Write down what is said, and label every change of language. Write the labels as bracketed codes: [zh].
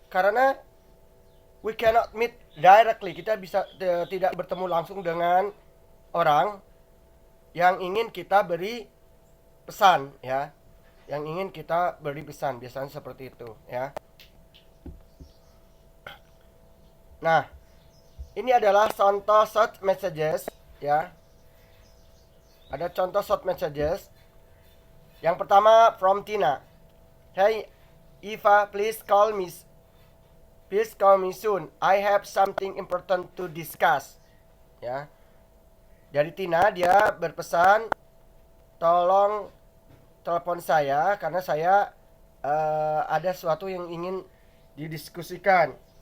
[id] Karena [en] we cannot meet directly. [id] Kita bisa tidak bertemu langsung dengan orang yang ingin kita beri pesan, ya. Yang ingin kita beri pesan, biasanya seperti itu, ya. Nah, ini adalah contoh short messages, ya. Ada contoh short messages. Yang pertama from Tina. [en] Hey Eva, please call me soon. I have something important to discuss. [id] Ya. Dari Tina, dia berpesan, tolong telepon saya karena saya ada sesuatu yang ingin didiskusikan.